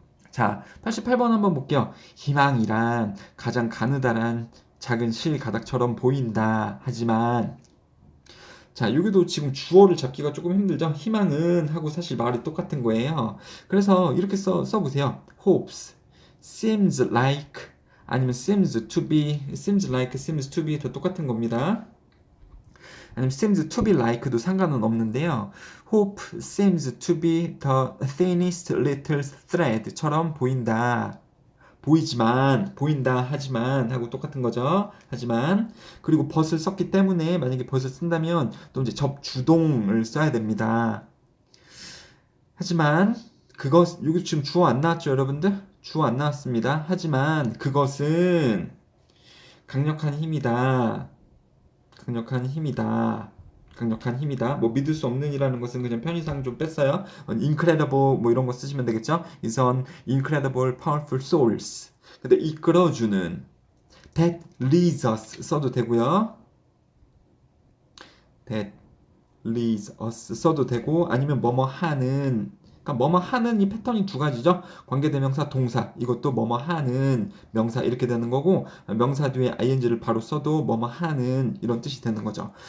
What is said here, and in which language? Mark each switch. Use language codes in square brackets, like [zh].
[ko] 자, 88번 한번 볼게요. 희망이란 가장 가느다란 작은 실 가닥처럼 보인다. 하지만 자, 여기도 지금 주어를 잡기가 조금 힘들죠? 희망은 하고 사실 말이 똑같은 거예요. 그래서 이렇게 써보세요. [en] hopes, seems like, [ko] 아니면 [en] seems to be, seems like, seems to be [ko] 다 똑같은 겁니다. 아니면 [en] seems to be like [ko] 도 상관은 없는데요. [en] hope seems to be the thinnest little thread [ko] 처럼 보인다. 보인다, 하지만 하고 똑같은 거죠. 하지만 그리고 벗을 썼기 때문에 만약에 벗을 쓴다면 또 이제 접주동을 써야 됩니다. 하지만 여기 지금 주어 안 나왔죠, 여러분들? 주어 안 나왔습니다. 하지만 그것은 강력한 힘이다. 강력한 힘이다. 강력한 힘이다. 뭐 믿을 수 없는이라는 것은 그냥 편의상 좀 뺐어요. incredible 뭐 이런 거 쓰시면 되겠죠. [en] is an incredible powerful source. [ko] 근데 이끌어주는 [en] that leads us [ko] 써도 되고요. [en] that leads us [ko] 써도 되고 아니면 뭐뭐 하는, 그러니까 뭐뭐 하는 이 패턴이 두 가지죠. 관계대명사 동사 이것도 뭐뭐 하는 명사 이렇게 되는 거고 명사 뒤에 ing를 바로 써도 뭐뭐 하는 이런 뜻이 되는 거죠.